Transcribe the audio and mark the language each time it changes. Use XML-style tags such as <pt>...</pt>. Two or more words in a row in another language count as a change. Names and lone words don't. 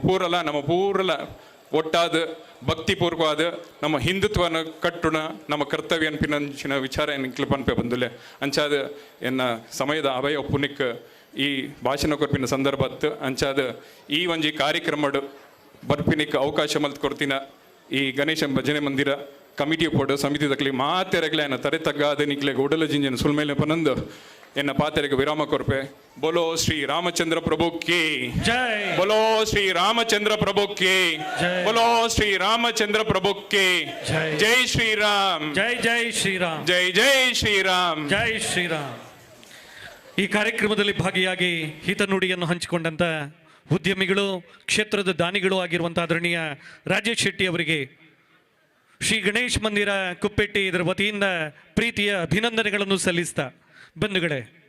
<tcy>ಪೂರಲ ನಮ್ಮ ಪೂರಲ ಒಟ್ಟಾದ ಭಕ್ತಿಪೂರ್ವವಾದ ನಮ್ಮ ಹಿಂದುತ್ವನ ಕಟ್ಟುಣ ನಮ್ಮ ಕರ್ತವ್ಯ ಅನ್ಪಿನಂಚಿನ ವಿಚಾರ ಎನ್ಕ್ಲು ಪನ್ಪೆ ಬಂದುಲೆ ಅಂಚಾದ ಎನ್ನ ಸಮಯದ ಅಭಯ ಪುನಿಕ್ ಈ ಭಾಷಣ ಕೊರ್ಪಿನ ಸಂದರ್ಭ ಅತ್ತು ಅಂಚಾದ ಈ ಒಂಜಿ ಕಾರ್ಯಕ್ರಮಡು ಬರ್ಪಿನಿಕ್ ಅವಕಾಶ ಮಲ್ತ್ ಕೊಡ್ತಿನ ಈ ಗಣೇಶ ಭಜನೆ ಮಂದಿರ ಕಮಿಟಿ ಪೋಡು ಸಮಿತಿ ತಕ್ಲಿ ಮಾತೆರೆಗ್ಲೆ ಎನ್ನ ತರೆ ತಗ್ಗಾದ ನಿಕ್ಲೆ ಉಡಲ ಜಿಂಜನ ಸುಲ್ಮೇಲೆ ಪನಂದು ಎನ್ನ ಪಾತೆರೆಗೆ ವಿರಾಮ ಕೊರ್ಪೆ.</tcy> <hi>बोलो श्री रामचंद्र प्रभु की ಜೈ. बोलो श्री रामचंद्र प्रभु की ಜೈ. बोलो श्री रामचंद्र प्रभु की ಜೈ. जय श्रीराम जय जय श्रीराम. जय जय श्रीराम. जय श्रीराम.</hi> <kn>ಈ ಕಾರ್ಯಕ್ರಮದಲ್ಲಿ ಭಾಗಿಯಾಗಿ ಹಿತನುಡಿಯನ್ನು ಹಂಚಿಕೊಂಡಂತ ಉದ್ಯಮಿಗಳು ಕ್ಷೇತ್ರದ ದಾನಿಗಳು ಆಗಿರುವಂತಹ ಆದರಣೀಯ ರಾಜೇಶ್ ಶೆಟ್ಟಿ ಅವರಿಗೆ ಶ್ರೀ ಗಣೇಶ್ ಮಂದಿರ ಕುಪ್ಪೆಟ್ಟಿ ಇದರ ವತಿಯಿಂದ ಪ್ರೀತಿಯ ಅಭಿನಂದನೆಗಳನ್ನು ಸಲ್ಲಿಸ್ತಾ ಬಂಧುಗಳೇ,</kn>